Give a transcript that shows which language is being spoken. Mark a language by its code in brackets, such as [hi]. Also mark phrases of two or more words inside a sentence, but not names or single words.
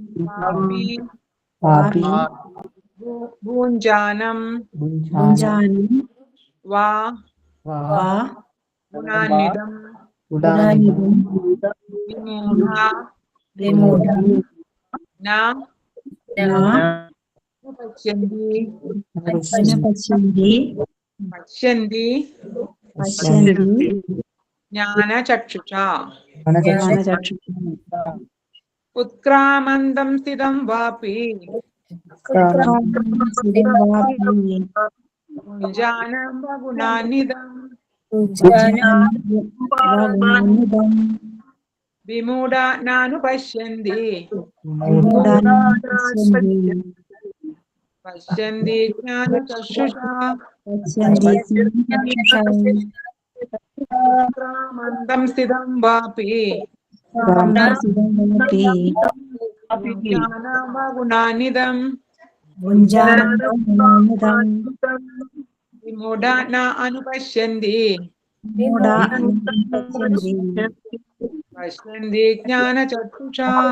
[sa] ഭൂഞ്ജാനം വാ ഗുണാന്വിതം വിമൂഢം ന പശ്യന്തി ജ്ഞാനചക്ഷുഷാ. ഉത്ക്രാമന്തം സ്ഥിതം വാപി भुञ्जानं गुणान्वितं विमूढा नानुपश्यन्ति पश्यन्ति ज्ञानचक्षुषा उत्क्रामन्तं स्थितं वापि ज्ञानं वा गुणान्वितं विमूढा न अनुपश्यन्ति पश्यन्ति ज्ञानचक्षुषा